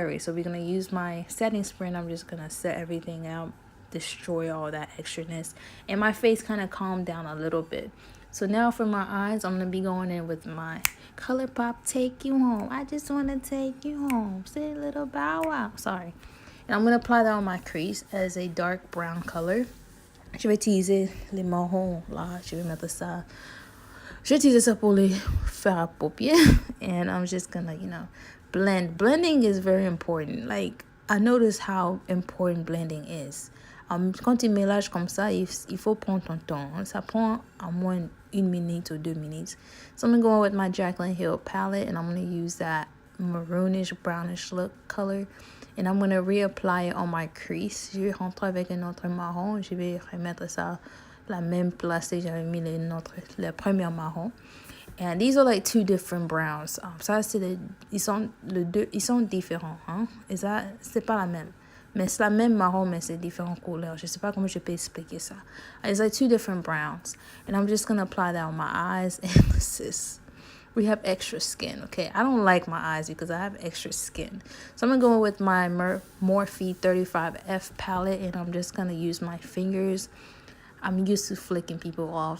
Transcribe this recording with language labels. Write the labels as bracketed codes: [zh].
[en] So we're gonna use my setting spray, and I'm just gonna set everything out, destroy all that extraness, and my face kind of calmed down a little bit. So now for my eyes, I'm gonna be going in with my Colourpop Take You Home. I just want to take you home. Say a little bow wow. Sorry. And I'm gonna apply that on my crease as a dark brown color. [fr] Je vais utiliser les marrons là. Je vais mettre ça. Je vais utiliser ça pour les faire à paupières. [en] And I'm just gonna, blend. Blending is very important. Like, I notice how important blending is. [fr] Quand tu mélanges comme ça, il faut prendre ton temps. Ça prend à moins 1 minute [en] or 2 minutes. So I'm going to go in with my Jaclynhill palette, and I'm going to use that maroonish, brownish look color. And I'm going to reapply it on my crease. [fr] Je vais rentrer avec un autre marron. Je vais remettre ça la même place que j'avais mis le premier marron. And these are like 2 different browns. Ça, ils sont différents. Hein? C'est pas la même. Mais c'est la même marron, mais c'est différentes couleurs. Je sais pas comment je peux expliquer ça. [en] It's like 2 different browns. And I'm just going to apply that on my eyes. And sis, we have extra skin, okay? I don't like my eyes because I have extra skin. So I'm going to go with my Morphe 35F palette. And I'm just going to use my fingers. I'm used to flicking people off.